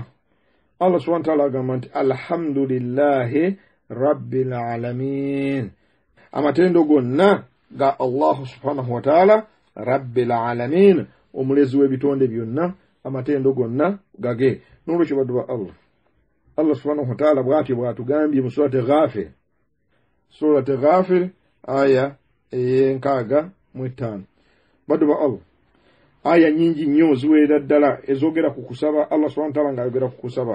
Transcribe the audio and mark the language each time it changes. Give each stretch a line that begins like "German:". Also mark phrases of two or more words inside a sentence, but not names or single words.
Ganda: Allah
Arabic: سبحانه وتعالى
Ganda: agamba nti
Arabic: الحمد لله رب العالمين,
Ganda: amatendo gonna ga Allah
Arabic: سبحانه وتعالى رب العالمين,
Ganda: omulezi w'ebitonde byonna, amatendo gonna gage. N'olwekyo baduba Allah
Arabic: سبحانه وتعالى
Ganda: bw'atyo bw'atugambye mu surati Ghafir aya 6:5. Baduba Allah aya nyingi nnyo ziweera ddala ezogera ku kusaba Allah
Arabic: سبحانه وتعالى
Ganda: ng'ayogera ku kusaba.